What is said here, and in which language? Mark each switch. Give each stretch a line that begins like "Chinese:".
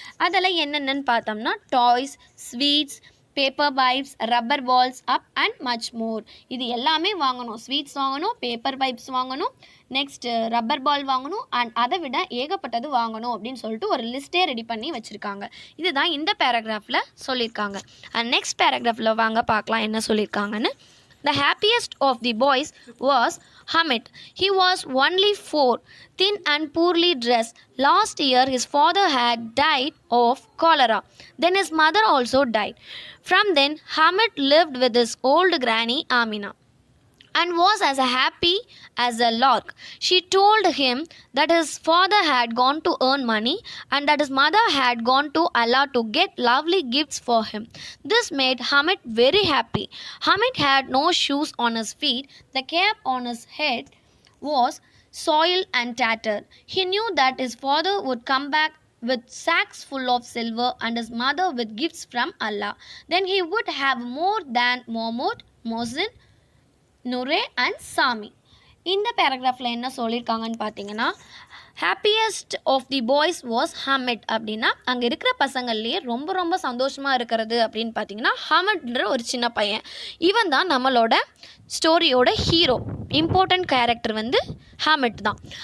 Tamil: அதெல்லாம் என்னென்னு பார்த்தோம்னா
English: Toys, sweets, paper pipes, rubber balls up and much more.
Tamil: இது எல்லாமே வாங்கணும். ஸ்வீட்ஸ் வாங்கணும், பேப்பர் பைப்ஸ் வாங்கணும், நெக்ஸ்ட்டு ரப்பர் பால் வாங்கணும், அண்ட் அதை விட ஏகப்பட்டது வாங்கணும் அப்படின்னு சொல்லிட்டு ஒரு லிஸ்ட்டே ரெடி பண்ணி வச்சுருக்காங்க. இதுதான் இந்த பேராகிராஃபில் சொல்லியிருக்காங்க. அண்ட் நெக்ஸ்ட் பேராகிராஃபில் வாங்க பார்க்கலாம் என்ன சொல்லியிருக்காங்கன்னு.
English: The happiest of the boys was Hamid. He was only 4, thin and poorly dressed. Last year his father had died of cholera. Then his mother also died. From then Hamid lived with his old granny Amina and was as happy as a lark. She told him that his father had gone to earn money and that his mother had gone to Allah to get lovely gifts for him. This made Hamid very happy. Hamid had no shoes on his feet. The cap on his head was soiled and tattered. He knew that his father would come back with sacks full of silver and his mother with gifts from Allah. Then he would have more than Mahmoud, Mohsin, Noorey and Sammi.
Tamil: இந்த பேராகிராஃபில் என்ன சொல்லியிருக்காங்கன்னு பார்த்தீங்கன்னா,
English: Happiest of the boys was Hamid.
Tamil: அப்படின்னா அங்கே இருக்கிற பசங்கள்லேயே ரொம்ப ரொம்ப சந்தோஷமாக இருக்கிறது அப்படின்னு பார்த்தீங்கன்னா ஹமிட்ன்ற ஒரு சின்ன பையன். இவன் தான் நம்மளோட ஸ்டோரியோட ஹீரோ. இம்பார்ட்டண்ட் கேரக்டர் வந்து ஹமிட் தான்.